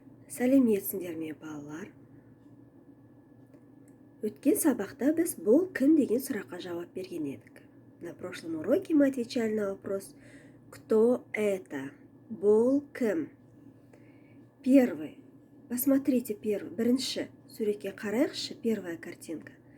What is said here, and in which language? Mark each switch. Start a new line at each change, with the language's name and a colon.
Kazakh: Сәлеметсіңдер ме, балалар? Өткен сабақта біз бұл кім деген сұраққа жауап берген едік.
Russian: На прошлом уроке мы отвечали на вопрос «Кто это?»
Kazakh: Бұл кім?
Russian: Первый. Посмотрите,
Kazakh: бірінші суретке қарайықшы,
Russian: первая картинка.